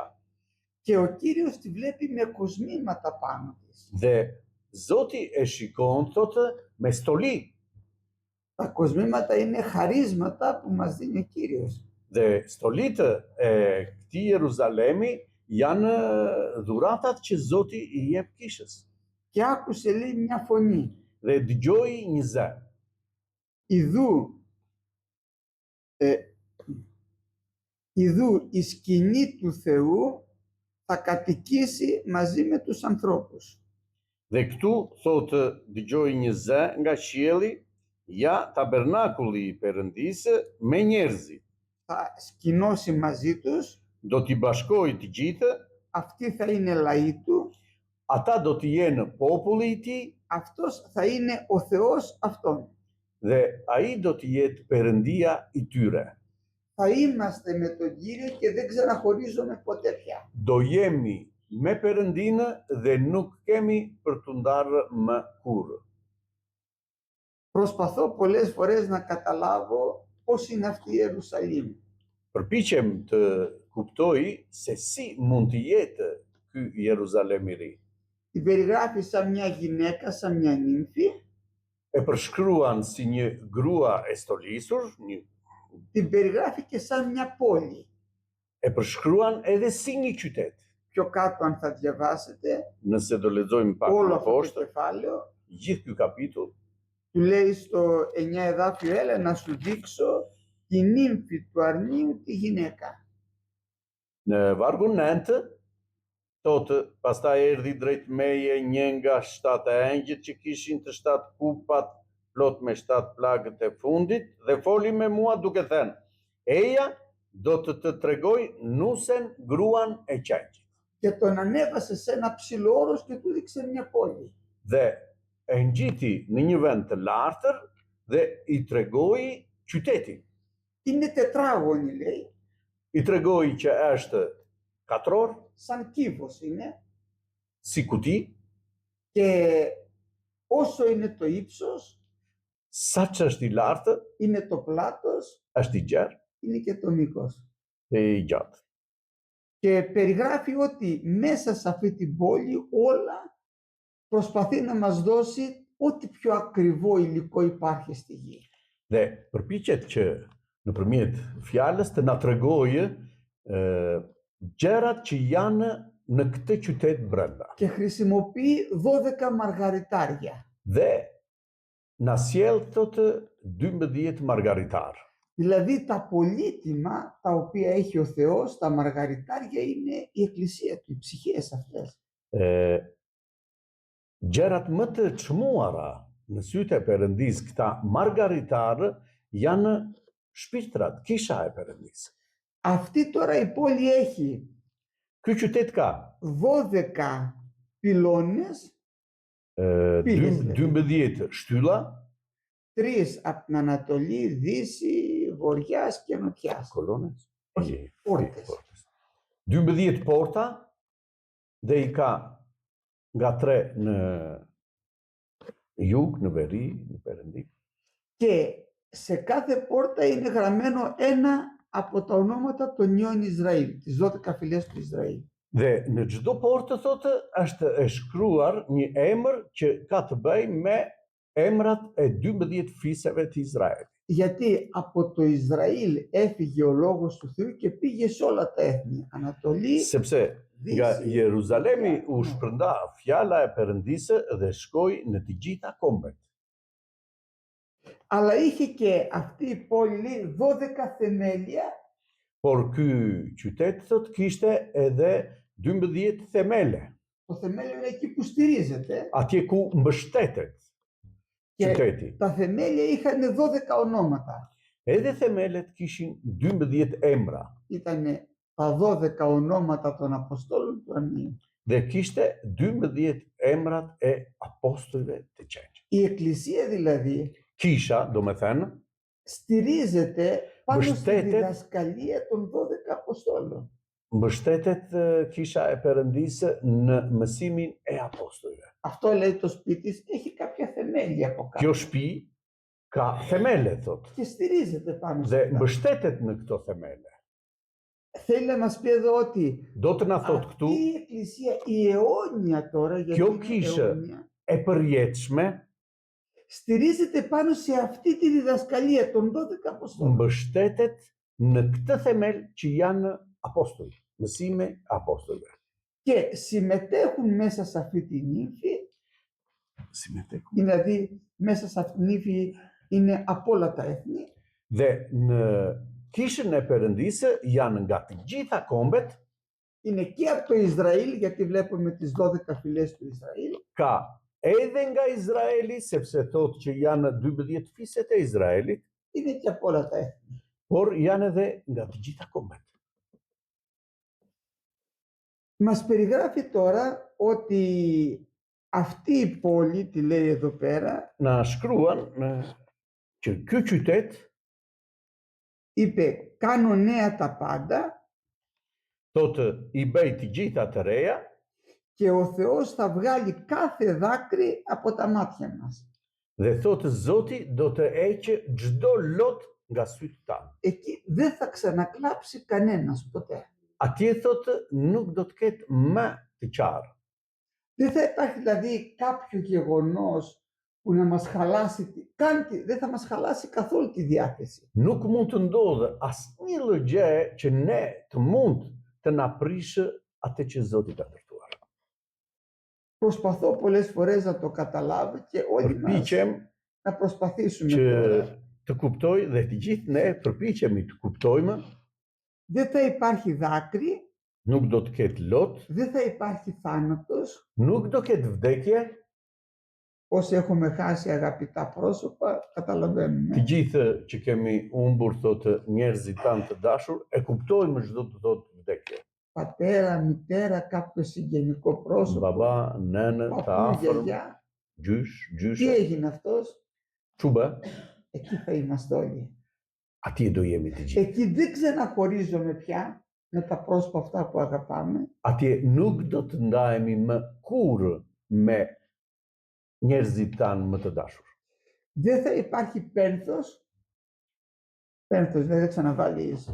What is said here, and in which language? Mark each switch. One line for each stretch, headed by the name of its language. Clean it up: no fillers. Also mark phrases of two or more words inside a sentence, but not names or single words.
Greek: Και ο Κύριος τη βλέπει με κοσμήματα πάνω της.
Albanian: Dhe Zoti e shikon thotë me stoli.
Greek: Τα κοσμήματα είναι χαρίσματα που μας δίνει ο Κύριος.
Albanian: Dhe stolitë e këtij Jeruzalemi janë dhuratat që Zoti i jep kishës.
Greek: Και άκουσε, λέει, μια φωνή.
Albanian: Dhe dëgjoi një zë.
Greek: Ιδού η σκηνή του Θεού θα κατοικήσει μαζί με τους ανθρώπους.
Albanian: Dhe këtu thotë dëgjoi një zë nga qielli, ja tabernakulli i Perëndisë me njerëzit.
Greek: Θα σκηνώσει μαζί τους.
Albanian: Do t'i bashkojë të gjithë,
Greek: Αυτοί θα είναι λαοί του.
Albanian: ata do të jenë populli i tij
Greek: Αυτός θα είναι ο Θεός αυτών.
Albanian: dhe ai do të jetë Perëndia i tyre.
Greek: Θα είμαστε με τον Κύριο και δεν ξαναχωρίζομαι ποτέ πια.
Albanian: Do jemi me Perëndinë dhe nuk kemi për të ndarë më kurrë.
Greek: Προσπαθώ πολλές φορές να καταλάβω πώς είναι αυτή η Ιερουσαλήμ.
Albanian: Përpiqem të kuptoj se si mund të jetë ky Jeruzalem i ri.
Greek: Την περιγράφει σαν μια γυναίκα, σαν μια νύμφη.
Albanian: e përshkruan si një grua e stolisur,
Greek: την περιγράφει και σαν μια πόλη.
Albanian: e përshkruan edhe si një qytet.
Greek: Πιο κάτω αν θα διαβάσετε,
Albanian: Nëse do lexojmë pak
Greek: όλο
Albanian: më
Greek: αυτό το
Albanian: poshtë,
Greek: κεφάλαιο,
Albanian: gjithë ky kapitull
Greek: του λέει στο 9 εδάφιο, έλα να σου δείξω τη νύμφη του αρνίου τη γυναίκα.
Albanian: në vargun 9 thotë, pastaj erdhi drejt meje një nga 7 engjëjt që kishin të 7 kupat plot me 7 plagët e fundit dhe foli me mua duke thënë, eja do të tregoj nusen gruan e qenjit.
Greek: Και τον ανέβασε σε ένα ψηλό όρος και του δείξε μια πόλη.
Albanian: Dhe e ngjiti në një vend të lartër dhe i tregoi qytetin.
Greek: Είναι τετράγωνη, λέει,
Albanian: I tregoi që është katror,
Greek: σαν κύβος είναι,
Albanian: si kuti,
Greek: και όσο είναι το ύψος,
Albanian: sa që është i lartë,
Greek: είναι το πλάτος,
Albanian: është i gjerë
Greek: είναι και το μήκος.
Albanian: dhe i gjatë.
Greek: Και περιγράφει ότι μέσα σε αυτή την πόλη όλα προσπαθεί να μας δώσει ό,τι πιο ακριβό υλικό υπάρχει στη γη.
Albanian: Dhe përpiqet që nëpërmjet fjalës të na tregojë gjërat që janë në këtë qytet brenda.
Greek: Και χρησιμοποιεί 12 μαργαριτάρια.
Albanian: Dhe na sjell thotë 12 margaritar.
Greek: Δηλαδή τα πολύτιμα τα οποία έχει ο Θεός, τα μαργαριτάρια είναι η εκκλησία του, οι ψυχές αυτές.
Albanian: Gjërat më të çmuara në sytë e Perëndis, këta margaritarë janë shpirtrat, kisha e Perëndis.
Greek: Αυτή τώρα η πόλη έχει
Albanian: Ky qytet ka
Greek: 12 πυλώνες,
Albanian: 12 shtylla,
Greek: 3 από την Ανατολή, Δύση, Βορειάς και Νοτιάς.
Albanian: kolonës,
Greek: Όχι, πόρτες.
Albanian: 12 porta dhe i ka nga 3 në jug, në veri, në perëndim.
Greek: Και σε κάθε πόρτα είναι γραμμένο ένα από τα ονόματα των νιών Ισραήλ, τις 12 φυλές του Ισραήλ.
Albanian: Dhe në çdo portë thotë është e shkruar një emër që ka të bëjë me emrat e 12 fiseve të Izraelit.
Greek: Γιατί από το Ισραήλ έφυγε ο λόγος του Θεού και πήγε σε όλα τα έθνη. Ανατολή,
Albanian: Sepse nga
Greek: Δύση,
Albanian: Jeruzalemi u Nord. shpërnda fjala e Perëndisë dhe shkoi në të gjitha kombet.
Greek: Αλλά είχε και αυτή η πόλη 12 θεμέλια
Albanian: Por ky qytet thotë kishte edhe 12 themele,
Greek: Το θεμέλιο είναι εκεί που στηρίζεται.
Albanian: atje ku mbështetet
Greek: Και
Albanian: qyteti.
Greek: τα θεμέλια είχαν 12 ονόματα.
Albanian: Edhe themelet kishin 12 emra
Greek: Ήταν τα 12 ονόματα των Αποστόλων του Αρνίου.
Albanian: dhe kishte 12 emrat e apostujve të qenjë.
Greek: Η Εκκλησία δηλαδή
Albanian: Kisha, do me thënë,
Greek: στηρίζεται πάνω στη Μπουστέτεται. διδασκαλία των 12 Αποστόλων.
Albanian: mbështetet kisha e Perëndisë në mësimin e apostujve.
Greek: Αυτό λέει το σπίτι της, έχει κάποια θεμέλια από κάτω
Albanian: Kjo shtëpi ka themele, thot,
Greek: και στηρίζεται πάνω σε
Albanian: dhe
Greek: αυτά.
Albanian: mbështetet në këto themele.
Greek: Θέλει να μας πει εδώ ότι
Albanian: Do të na thot
Greek: αυτή
Albanian: këtu,
Greek: η Εκκλησία, η αιώνια τώρα, γιατί Ποιο είναι κοίησε. αιώνια,
Albanian: e përjetshme,
Greek: στηρίζεται πάνω σε αυτή τη διδασκαλία των 12 Αποστόλων.
Albanian: mbështetet në këtë themel që janë apostuj, mësime apostujve.
Greek: Και συμμετέχουν μέσα σε αυτή τη νύμφη, Si me tek. δηλαδή μέσα σε αυτή τη νύμφη είναι από όλα τα έθνη,
Albanian: Dhe në kishën e Perëndisë janë nga të gjitha kombet,
Greek: είναι και από το Ισραήλ, γιατί βλέπουμε τις 12 φυλές του Ισραήλ,
Albanian: ka edhe nga Izraeli, sepse thotë që janë 12 fiset e Izraelit,
Greek: είναι και από όλα τα έθνη.
Albanian: por janë edhe nga të gjitha kombet.
Greek: Μας περιγράφει τώρα ότι αυτή η πόλη, τη λέει εδώ πέρα,
Albanian: Na shkruan që ky qytet
Greek: είπε κάνω νέα τα πάντα
Albanian: thotë i bëj të gjitha të reja
Greek: και ο Θεός θα βγάλει κάθε δάκρυ από τα μάτια μας.
Albanian: dhe thotë Zoti do të heqë çdo lot nga sytë tanë.
Greek: Εκεί δεν θα ξανακλάψει κανένας ποτέ.
Albanian: Atje thotë nuk do të ketë më të qarë.
Greek: Δεν θα υπάρχει δηλαδή κάποιο γεγονός που να μας χαλάσει, δεν θα μας χαλάσει καθόλου τη διάθεση.
Albanian: Nuk mund të ndodhë asnjë lloj gjë që ne të mund të na prishë atë që Zoti ka ndërtuar.
Greek: Προσπαθώ πολλές φορές να το καταλάβω και όλοι μας
Albanian: Përpiqem
Greek: να προσπαθήσουμε
Albanian: që
Greek: τώρα.
Albanian: të kuptoj dhe të gjithë ne përpiqemi të kuptojmë,
Greek: Δεν θα υπάρχει δάκρυ,
Albanian: nuk do të ketë lot,
Greek: δεν θα υπάρχει θάνατος.
Albanian: nuk do ketë vdekje.
Greek: Όσοι έχουμε χάσει αγαπητά πρόσωπα,
Albanian: Të
Greek: καταλαβαίνουμε.
Albanian: gjithë që kemi humbur thotë njerëzit tanë të dashur, e kuptojmë çdo të thotë vdekje.
Greek: Πατέρα, μητέρα, κάποιο συγγενικό πρόσωπο,
Albanian: Baba, nënë, të
Greek: παππού,
Albanian: afërm,
Greek: γιαγιά.
Albanian: gjysh,
Greek: Τι
Albanian: gjyshe,
Greek: έγινε αυτός? çuba, Εκεί θα είμαστε όλοι.
Albanian: atje do jemi të gjithë.
Greek: Εκεί δεν ξαναχωρίζομαι πια με τα πρόσωπα αυτά που αγαπάμε.
Albanian: Atje nuk do të ndahemi më kurrë me njerëzit tanë më të dashur.
Greek: Δεν θα υπάρχει πένθος. Πένθος, δεν ξαναβάλεις.